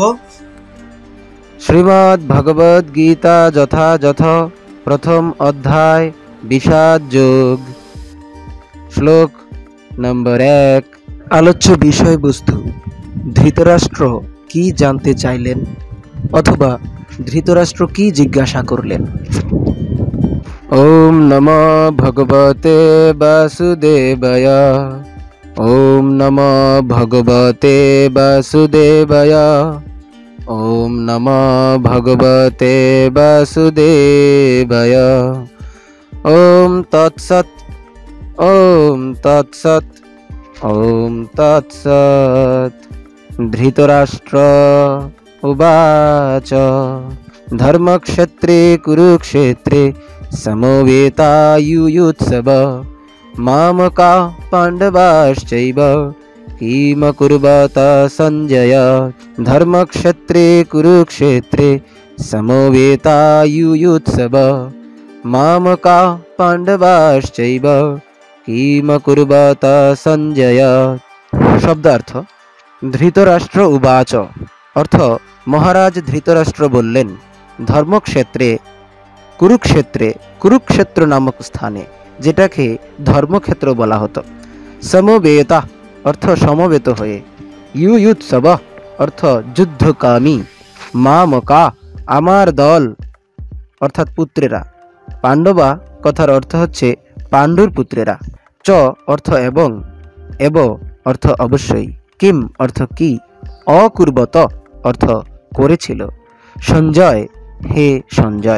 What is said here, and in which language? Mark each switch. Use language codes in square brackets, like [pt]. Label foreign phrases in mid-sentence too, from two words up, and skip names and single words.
[bn] শ্রীমদ্ ভগবদ গীতা যথাযথ প্রথম অধ্যায় বিষাদ যোগ। শ্লোক নম্বর 1। আলোচ্য বিষয়বস্তু: ধৃতরাষ্ট্র কি জানতে চাইলেন অথবা ধৃতরাষ্ট্র কি জিজ্ঞাসা করলেন? [sa] ওম নমো ভগবতে বাসুদেবায়। ওম নমো ভগবতে বাসুদেবায়। ওম নমো ভগবতে বাসুদেবায়। ওম তৎসৎ। ওম তৎসৎ। ওম তৎসৎ। ধৃতরাষ্ট্র উবাচ ধর্মক্ষেত্রে কুরুক্ষেত্রে সমবেতাयुयुत्सव मामका पाण्डवाश्चैव किम कुर्वत सञ्जय। धर्मक्षेत्रे कुरुक्षेत्रे समवेतायुयुत्सव मामका पाण्डवाश्चैव किम कुर्वत सञ्जय। [bn] शब्दार्थ: [sa] ধৃতরাষ্ট্র উবাচ [bn] অর্থ মহারাজ ধৃতরাষ্ট্র বললেন, [sa] ধর্মক্ষেত্রে কুরুক্ষেত্রে, [bn] কুরুক্ষেত্র নামক স্থানে, যেটাকে ধর্মক্ষেত্র বলা হতো, সমবেতা অর্থ সমবেত হয়ে, ইউয়ুৎসব অর্থ যুদ্ধকামী, মামকা আমার দল অর্থাৎ পুত্রেরা, পাণ্ডবা কথার অর্থ হচ্ছে পাণ্ডুর পুত্রেরা, চ অর্থ এবং, এব অর্থ অবশ্যই, কিম অর্থ কি, অকুর্বত অর্থ করেছিল, সঞ্জয় হে সঞ্জয়।